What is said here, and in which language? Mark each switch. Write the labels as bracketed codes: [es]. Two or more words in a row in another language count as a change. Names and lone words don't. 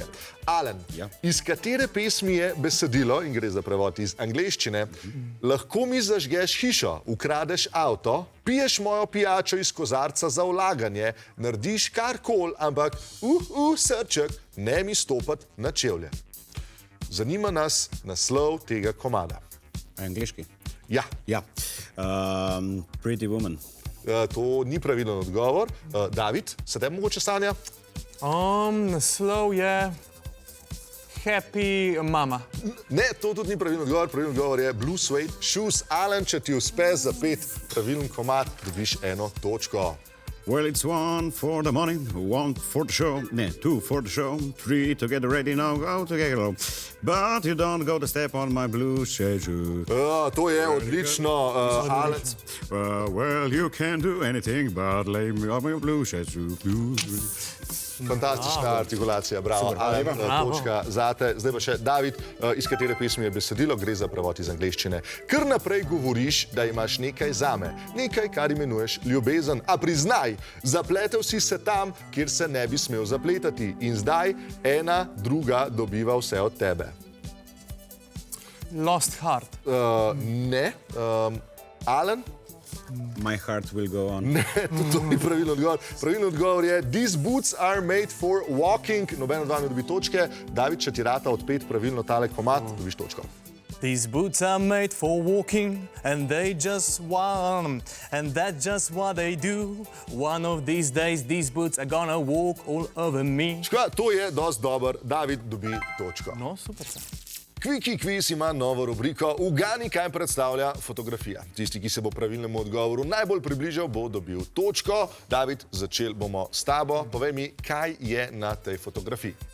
[sl] Alen, iz katere pesmi je besedilo, in gre za prevod iz angleščine, lahko mi zažgeš hišo, ukradeš avto, piješ mojo pijačo iz kozarca za vlaganje, narediš karkoli, ampak srček, ne mi stopati na čevlje. Zanima nas naslov tega komada. Angleški? Ja. Pretty Woman. To ni pravilen odgovor. David, se te mogoče sanja? Naslov je Happy Mama. Ne, to tudi ni pravilen odgovor. Pravilen odgovor je Blue Suede Shoes. Alen, če ti uspe za 5 pravilen komad, dobiš 1 točko. [en] Well, it's 1 for the money, 1 for the show, 2 for the show, 3 to get ready now, go to get low. But you don't go to step on my blue suede shoes. [sl] To je odlično, Alen. [en] Well, you can't do anything but lay me on my blue suede shoes. [sl] Fantastična artikulacija, bravo. Alen, točka zate. Zdaj pa še David, iz katere pesmi je besedilo, gre za prevod iz angleščine. Kar naprej govoriš, da imaš nekaj zame, nekaj, kar imenuješ ljubezen. A priznaj, zapletel si se tam, kjer se ne bi smel zapletati. In zdaj ena druga dobiva vse od tebe. Lost Heart. Ne. Alen? My heart will go on. Ne, to ni pravilen odgovor. Pravilen odgovor je These boots are made for walking. Noben od vami dobi točke. David, če ti rata od 5 pravilno tale komad, dobiš točko. [en] These boots are made for walking and they just want and that's just what they do. One of these days these boots are gonna walk all over me. [sl] Škoda, to je dosti dober. David dobi točko. No, super se. Kviki kviz ima novo rubriko Ugani, kaj predstavlja fotografija. Tisti, ki se bo pravilnemu odgovoru najbolj približal, bo dobil točko. David, začeli bomo s tabo. Povej mi, kaj je na tej fotografiji?